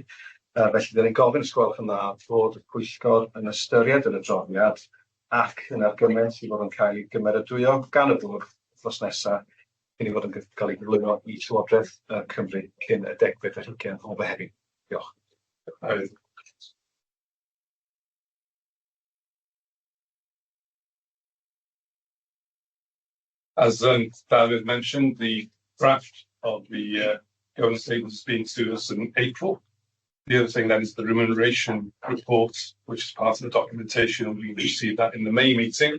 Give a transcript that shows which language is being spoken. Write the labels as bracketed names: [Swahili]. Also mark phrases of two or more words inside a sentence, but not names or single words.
[Welsh] Felly, da ni'n gofyn os gwelwch yn dda bod y Pwyllgor yn ystyried yr adroddiad ac yn argymell i fod yn cael ei gymeradwyo gan y bwrdd wythnos nesaf cyn i fod yn cael ei gyflwyno i Llywodraeth Cymru cyn y 10 ar 20 o Fehefin. Diolch. [English] As David mentioned, the draft of the governance statement has been to us in April. The other thing then is the remuneration report, which is part of the documentation, and we received that in the May meeting.